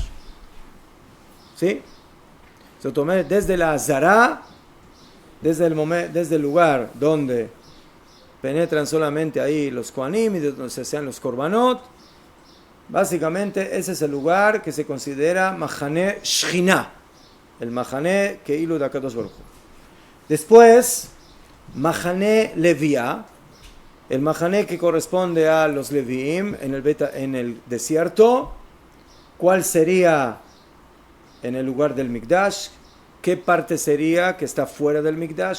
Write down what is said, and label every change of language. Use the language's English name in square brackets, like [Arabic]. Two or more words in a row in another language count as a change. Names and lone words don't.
[Spanish] ¿Sí? Se tomó desde la Azara, desde el lugar donde penetran solamente ahí los Kohanim y donde se hacen los Korbanot. Básicamente ese es el lugar que se considera [Hebrew] מחנה שכינה, [Spanish] el [Hebrew] מחנה כאילו [Spanish] de [Hebrew] הקדוש ברוך הוא. [Spanish] Después, [Hebrew] מחנה לויה, [Spanish] el Mahané que corresponde a los Leviim en el desierto. ¿Cuál sería en el lugar del Mikdash? ¿Qué parte sería que está fuera del Mikdash?